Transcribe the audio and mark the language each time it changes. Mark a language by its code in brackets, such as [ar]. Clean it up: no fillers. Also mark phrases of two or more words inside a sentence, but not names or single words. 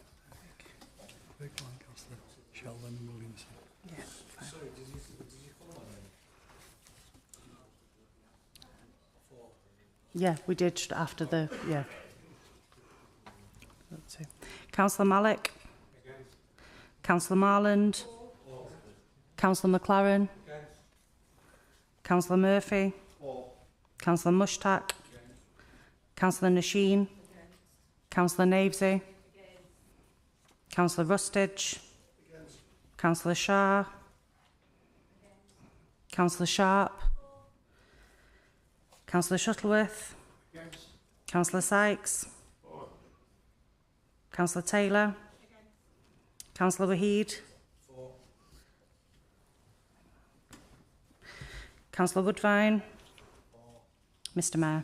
[en] Sheldon Williamson. Yeah, fine. Yeah, we did after the, yeah. Let's see. Councillor Malik. Councillor Marland. Councillor McLaren. Councillor Murphy. Councillor Mushtaq. Councillor Nasheen. Councillor Navesy. Councillor Rustage. Councillor Shah. Councillor Sharp. Councillor Shuttleworth. Councillor Sykes. Councillor Taylor. Councillor Wahid. Councillor Woodvine. Mr Mayor.